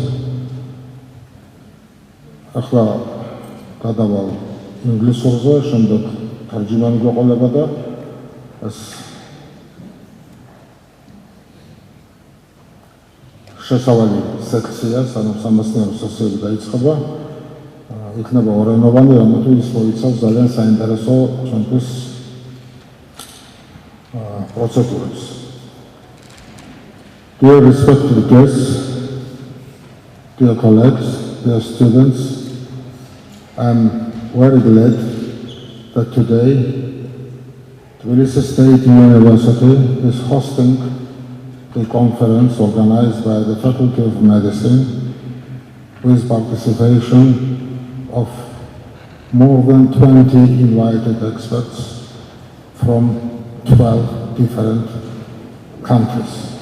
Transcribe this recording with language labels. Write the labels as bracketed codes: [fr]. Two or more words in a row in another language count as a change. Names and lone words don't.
[ka] ახლა გადავალ ინგლისურზე, შემდეგ თარჯიმანი გვეყოლება და ეს შესავალი სექცია, სამეცნიერო სესიები დაიწყება. იქნება ორენოვანი, რომელთაც მოიცავს ძალიან საინტერესო ჩვენთვის პროცედურებს. [en] Dear respected guests, dear colleagues, dear students, I'm very glad that today Tbilisi State University is hosting the conference organized by the Faculty of Medicine with participation of more than 20 invited experts from 12 different countries.